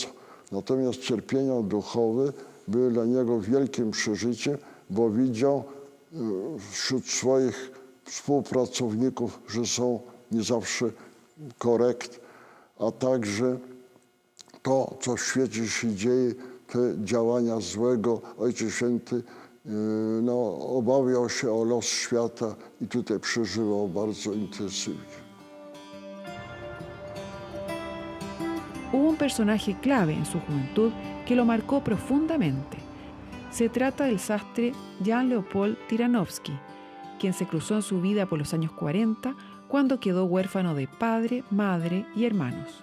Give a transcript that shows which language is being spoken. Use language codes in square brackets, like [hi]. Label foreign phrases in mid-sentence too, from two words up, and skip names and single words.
[pl] Natomiast cierpienia duchowe były dla niego wielkim przeżyciem, bo widział wśród swoich współpracowników, że są nie zawsze korekt, a także to, co w świecie się dzieje, te działania złego. Ojciec Święty obawiał się o los świata i tutaj przeżywał bardzo intensywnie. [es] Hubo un personaje clave en su juventud que lo marcó profundamente. Se trata del sastre Jan Leopold Tyranowski, quien se cruzó en su vida por los años 40 cuando quedó huérfano de padre, madre y hermanos.